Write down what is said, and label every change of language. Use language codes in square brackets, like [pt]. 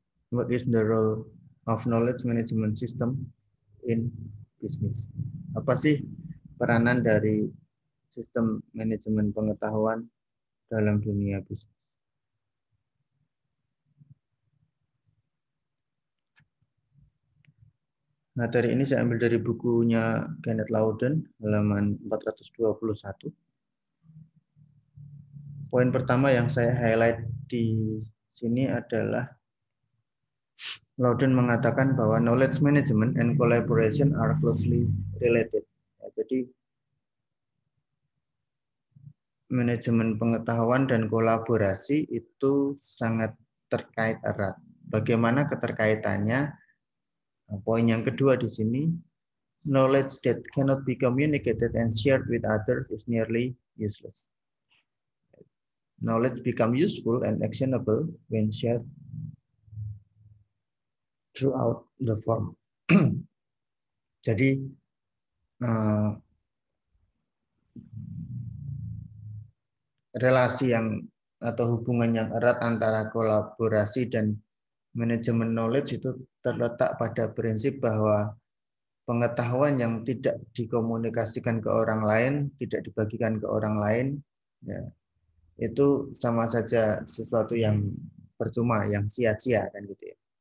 [en] What is the role of knowledge management system in business? [id] Apa sih peranan dari sistem manajemen pengetahuan dalam dunia bisnis? Materi ini saya ambil dari bukunya Kenneth Loudon, halaman 421. Poin pertama yang saya highlight di sini adalah Loudon mengatakan bahwa [en] knowledge management and collaboration are closely related. [id] Ya, jadi manajemen pengetahuan dan kolaborasi itu sangat terkait erat. Bagaimana keterkaitannya? Poin yang kedua di sini, [en] knowledge that cannot be communicated and shared with others is nearly useless. Knowledge become useful and actionable when shared throughout the form. [id] Jadi relasi yang atau hubungan yang erat antara kolaborasi dan manajemen knowledge itu terletak pada prinsip bahwa pengetahuan yang tidak dikomunikasikan ke orang lain, tidak dibagikan ke orang lain, ya, itu sama saja sesuatu yang percuma, yang sia-sia kan gitu ya.